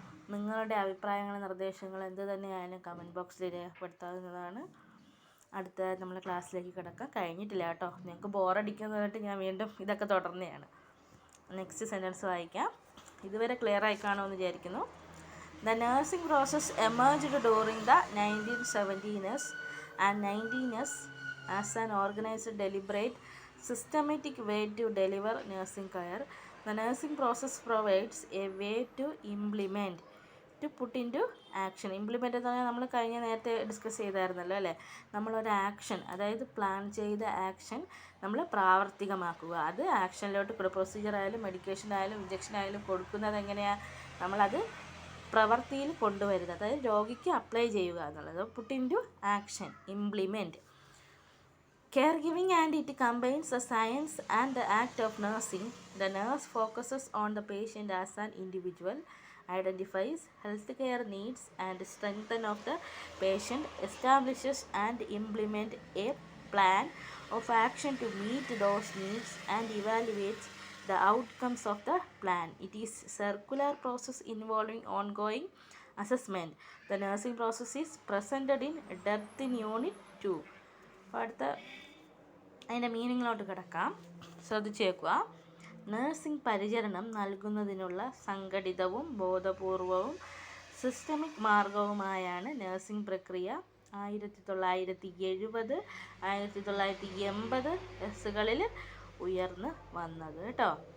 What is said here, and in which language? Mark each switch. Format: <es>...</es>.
<ml>നിങ്ങളുടെ അഭിപ്രായങ്ങളും നിർദ്ദേശങ്ങളും എന്ത് തന്നെയായാലും കമൻറ്റ് ബോക്സിൽ രേഖപ്പെടുത്താവുന്നതാണ്. അടുത്ത നമ്മൾ ക്ലാസ്സിലേക്ക് കിടക്കാം. കഴിഞ്ഞിട്ടില്ല കേട്ടോ. നിങ്ങൾക്ക് ബോറടിക്കുന്നതായിട്ട് ഞാൻ വീണ്ടും ഇതൊക്കെ തുടർന്നതാണ്. നെക്സ്റ്റ് സെൻറ്റൻസ് വായിക്കാം. ഇതുവരെ ക്ലിയർ ആയി കാണുമെന്ന് വിചാരിക്കുന്നു.</ml> <en>The nursing process emerged during the 1970s and 90s as an organized, deliberate, systematic way to deliver nursing care. The nursing process provides a way to implement, to put into action.</en> <ml>Implement എന്ന് പറഞ്ഞാൽ നമ്മൾ നേരത്തെ discuss ചെയ്തായിരുന്നല്ലോ അല്ലേ? നമ്മളൊരു action, അതായത് plan ചെയ്ത action നമ്മൾ പ്രാവർത്തികമാക്കുക. അത് ആക്ഷനിലോട്ട് പ്രൊസീജിയർ ആയാലും മെഡിക്കേഷൻ ആയാലും ഇഞ്ചക്ഷൻ ആയാലും കൊടുക്കുന്നത് എങ്ങനെയാണ്? നമ്മളത് പ്രവൃത്തിയിൽ കൊണ്ടുവരിക, അതായത് രോഗിക്ക് അപ്ലൈ ചെയ്യുക എന്നുള്ളത്.</ml> <en>Put in to action, implement. Care giving and it combines the science and the act of nursing. The nurse focuses on the patient as an individual, identifies health care needs and strength of the patient, establishes and implement a plan of action to meet those needs and evaluates the outcomes of the plan. It is a circular process involving ongoing assessment. The nursing process is presented in depth in Unit 2.</en> <ml>അപ്പോൾ അതിൻ്റെ മീനിങ്ങിലോട്ട് കിടക്കാം. ശ്രദ്ധിച്ചേക്കുക. Nursing പരിചരണം നൽകുന്നതിനുള്ള സംഘടിതവും ബോധപൂർവവും systemic മാർഗവുമായാണ് nursing പ്രക്രിയ 1970 1980 ഉയർന്നു വന്നത് കേട്ടോ.</ml>